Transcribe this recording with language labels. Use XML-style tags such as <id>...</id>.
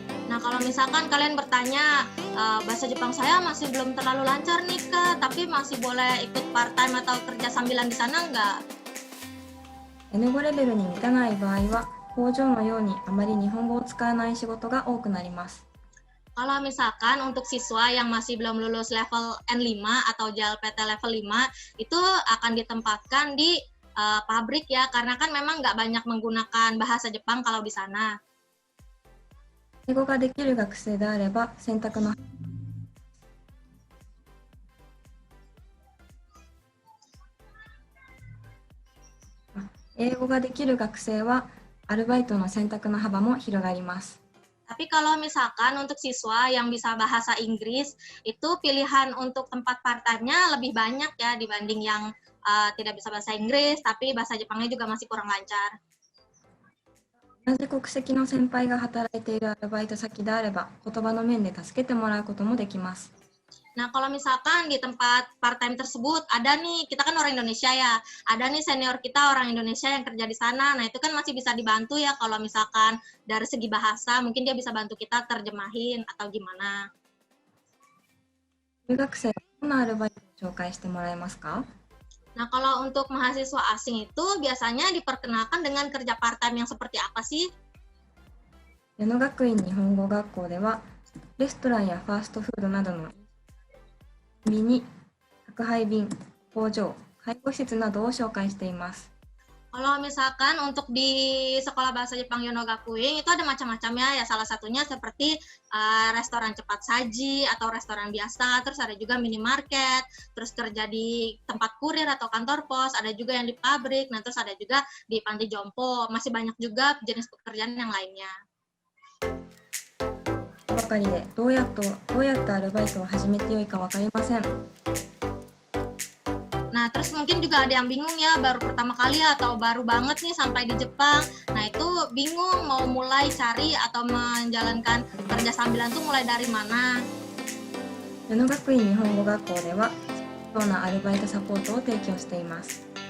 <id>Nah, kalau misalkan kalian bertanya, bahasa Jepang saya masih belum terlalu lancar nih Kak, tapi masih boleh ikut part time atau kerja sambilan di sana nggak?</id> <ja>N5 レベルに満たない場合は、工場のようにあまり日本語を使わない仕事が多くなります。</ja> <id>Kalau misalkan untuk siswa yang masih belum lulus level N5 atau JLPT level 5, itu akan ditempatkan di pabrik ya, karena kan memang nggak banyak menggunakan bahasa Jepang kalau di sana.</id> <ja>英語ができる学生であれば、選択の英語ができる学生は、アルバイトの選択の幅も広がります。</ja> <id>Tapi kalau misalkan untuk siswa yang bisa bahasa Inggris, itu pilihan untuk tempat part-time-nya lebih banyak ya dibanding yang tidak bisa bahasa Inggris, tapi bahasa Jepangnya juga masih kurang lancar.</id> <ja>同じ国籍の先輩が働いているアルバイト先であれば、言葉の面で助けてもらうこともできます。</ja> <id>Nah, kalau misalkan di tempat part-time tersebut ada nih, kita kan orang Indonesia ya, ada nih senior kita orang Indonesia yang kerja di sana, nah itu kan masih bisa dibantu ya kalau misalkan dari segi bahasa, mungkin dia bisa bantu kita terjemahin atau gimana.</id> <ja>留学生はどんなアルバイトを紹介してもらえますか？</ja> <id>Nah, kalau untuk mahasiswa asing itu biasanya diperkenalkan dengan kerja part-time yang seperti apa sih?</id> <ja>矢野学院日本語学校では、レストランやファーストフードなどのミニ、宅配便、工場、介護施設などを紹介しています。</ja> <id>Kalau misalkan untuk di sekolah bahasa Jepang Yono Gakuin itu ada macam-macamnya ya, salah satunya seperti restoran cepat saji atau restoran biasa, terus ada juga minimarket, terus kerja di tempat kurir atau kantor pos, ada juga yang di pabrik, nah terus ada juga di panti jompo, masih banyak juga jenis pekerjaan yang lainnya.</id> <ja>ばかりでどうやってアルバイトを始めてよいか分かりません。</ja> <id>Nah, terus mungkin juga ada yang bingung ya, baru pertama kali atau baru banget nih sampai di Jepang. Nah, itu bingung mau mulai cari atau menjalankan kerja sambilan tuh mulai dari mana.</id> <ja>矢野学院日本語学校では、ようなアルバイトサポートを提供しています。</ja>